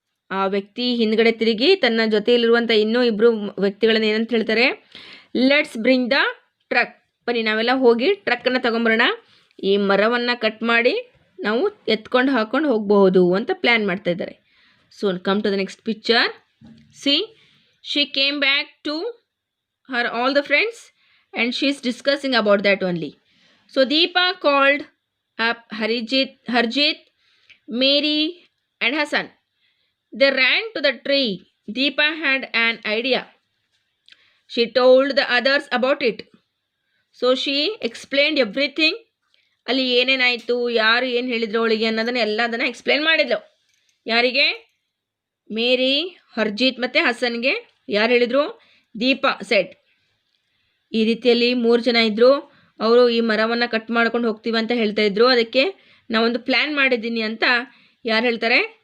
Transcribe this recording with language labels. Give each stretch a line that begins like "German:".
Kannada: ಆ ವ್ಯಕ್ತಿ ಹಿಂದ್ಗಡೆ ತಿರುಗಿ ತನ್ನ ಜೊತೆಯಲ್ಲಿರುವಂಥ ಇನ್ನೂ 2 ವ್ಯಕ್ತಿಗಳನ್ನ ಏನಂತ ಹೇಳ್ತಾರೆ,
English: Let's bring the truck.
Kannada: ಬನ್ನಿ ನಾವೆಲ್ಲ ಹೋಗಿ ಟ್ರಕ್ಕನ್ನು ತಗೊಂಬರೋಣ, ಈ ಮರವನ್ನು ಕಟ್ ಮಾಡಿ ನಾವು ಎತ್ಕೊಂಡು ಹಾಕೊಂಡು ಹೋಗಬಹುದು ಅಂತ ಪ್ಲ್ಯಾನ್ ಮಾಡ್ತಾ ಇದ್ದಾರೆ.
English: So come to the next picture. See, she came back to her all the friends and she is discussing about that only. So Deepa called up Harjeet, Mary and Hassan. They ran to the tree. Deepa had an idea. She told the others about it. So she explained everything.
Kannada: ಅಲ್ಲಿ ಏನೇನಾಯಿತು, ಯಾರು ಏನು ಹೇಳಿದ್ರು ಅವಳಿಗೆ ಅನ್ನೋದನ್ನ ಎಲ್ಲದನ್ನು explain ಮಾಡಿದ್ಲು. ಯಾರಿಗೆ? ಮೇರಿ, ಹರ್ಜೀತ್ ಮತ್ತು ಹಸನ್ಗೆ ಯಾರು ಹೇಳಿದರು? ದೀಪಾ ಸೆಟ್. ಈ ರೀತಿಯಲ್ಲಿ 3 ಜನ ಇದ್ದರು. ಅವರು ಈ ಮರವನ್ನು ಕಟ್ ಮಾಡ್ಕೊಂಡು ಹೋಗ್ತೀವಿ ಅಂತ ಹೇಳ್ತಾ ಇದ್ರು. ಅದಕ್ಕೆ ನಾವೊಂದು ಪ್ಲ್ಯಾನ್ ಮಾಡಿದ್ದೀನಿ ಅಂತ ಯಾರು ಹೇಳ್ತಾರೆ?